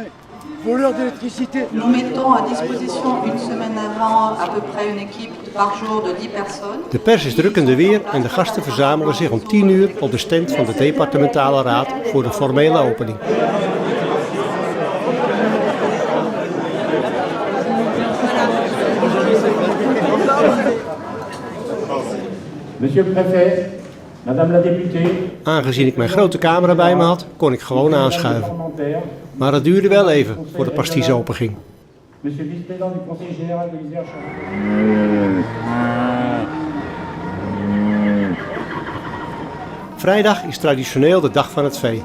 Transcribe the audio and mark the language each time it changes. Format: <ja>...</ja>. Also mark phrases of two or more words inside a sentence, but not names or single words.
<fr>Voleur d'électricité. Nous mettons à disposition une semaine avant à peu près une équipe par jour de 10 personnes.</fr> <nl>De pers is druk in de weer en de gasten verzamelen zich om 10 uur op de stand van de departementale raad voor de formele opening.</nl> <fr>Monsieur le préfet, madame la députée.</fr> <nl>Aangezien ik mijn grote camera bij me had, kon ik gewoon aanschuiven. Maar het duurde wel even voor de pasties openging.</nl> <fr>Monsieur le vice-président du conseil général de l'Isère.</fr> <nl>Vrijdag is traditioneel de dag van het vee.</nl>